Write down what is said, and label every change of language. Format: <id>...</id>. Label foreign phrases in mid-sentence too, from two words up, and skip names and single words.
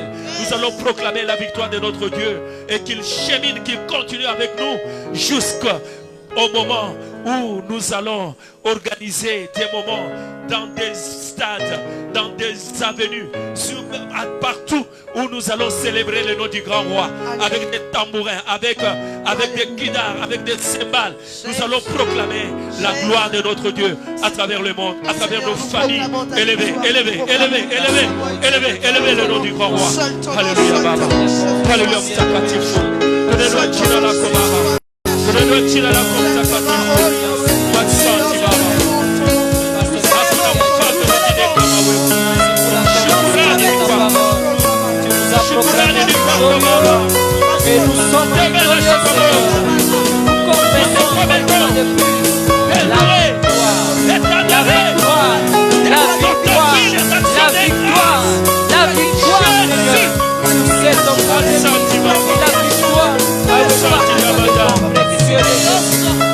<fr>Nous allons proclamer la victoire de notre Dieu, et qu'il chemine, qu'il continue avec nous jusqu'au moment où nous allons organiser des moments dans des stades, dans des avenues, partout où nous allons célébrer le nom du grand roi, avec des tambourins, avec des guitares, avec des cymbales. Nous allons proclamer la gloire de notre Dieu à travers le monde, à travers nos familles. Élevez le nom du grand roi.</fr> <sw>Alléluia, Baba. Alléluia, Mtakatifu. Donnez-nous jina lako Baba. Donnez-nous jina lako Mtakatifu. Asante Baba. Hakuna mfalme mwingine kama wewe. Shukrani ni kwako. Shukrani ni kwako Baba.</sw> <fr>Et nous sommes victorieux, Seigneur. Nous confessons une fois de plus la victoire, la victoire, la victoire, la victoire, la victoire, Seigneur. Nous cette occasion, la victoire, le précieux de Jésus.</fr>